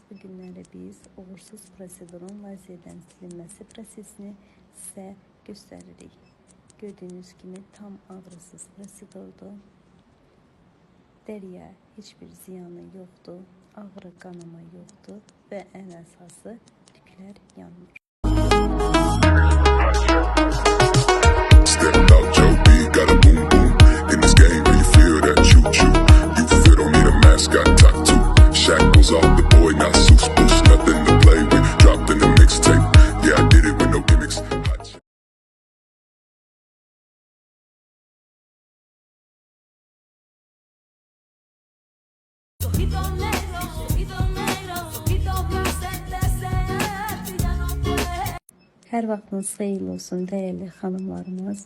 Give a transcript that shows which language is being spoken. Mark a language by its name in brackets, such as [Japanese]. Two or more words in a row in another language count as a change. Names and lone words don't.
[Azerbaijani] Bu günləri biz uğursuz prosedurun lazerdən silinməsi prosesini sizə göstəririk. Gördüyünüz kimi tam ağrısız prosedurdur. Dəriyə heç bir ziyanı yoxdur, ağrı qanama yoxdur və ən əsası tüklər tüklər yanmır. [English] Stepped out Joe B, got a boom boom. In this game, where you feel that choo choo. You feel don't need a mascot tattoo. Shackles off the boy, not Seuss Boost. Nothing to play with. Dropped in the mixtape. Yeah, I did it with no gimmicks. [Azerbaijani] Hər vaxtınız xeyirli olsun, dəyərli xanımlarımız.